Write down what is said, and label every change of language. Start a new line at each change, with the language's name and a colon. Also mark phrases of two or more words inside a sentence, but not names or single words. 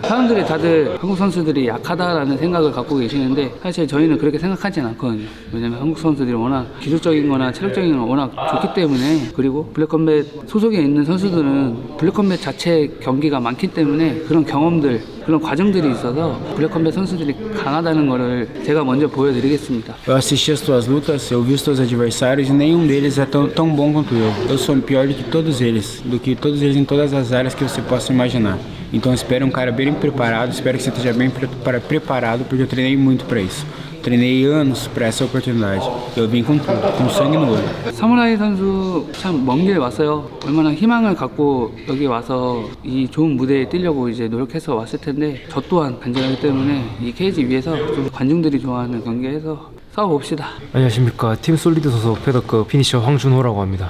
Korean: 사람들이 다들 한국 선수들이 약하다라는 생각을 갖고 계시는데 사실 저희는 그렇게 생각하진 않거든요. 왜냐면 한국 선수들이 워낙 기술적인 거나 체력적인 건 워낙 좋기 때문에 그리고 블랙컴뱃 소속에 있는 선수들은 블랙컴뱃 자체 경기가 많기 때문에 그런 경험들 그런 과정들이 있어서 블랙컴뱃 선수들이 강하다는 거를 제가 먼저 보여드리겠습니다.
Portuguese: Eu assisti as tuas lutas, eu vi os teus adversários e nenhum deles é tão bom quanto eu. Eu sou pior do que todos eles em todas as áreas que você possa imaginar. Então espero um cara bem preparado, espero que você esteja bem preparado porque eu treinei muito para isso. Treinei anos para essa oportunidade. Eu vim com tudo, com sangue no olho.
Korean: 사무라이 선수 참 먼 길 왔어요. 얼마나 희망을 갖고 여기 와서 이 좋은 무대에 뛰려고 이제 노력해서 왔을 텐데 저 또한 간절하기 때문에 이 케이지 위에서 좀 관중들이 좋아하는 경기에서 싸워봅시다. 안녕하십니까. 팀 솔리드 소속 패더급 피니셔 황준호라고 합니다.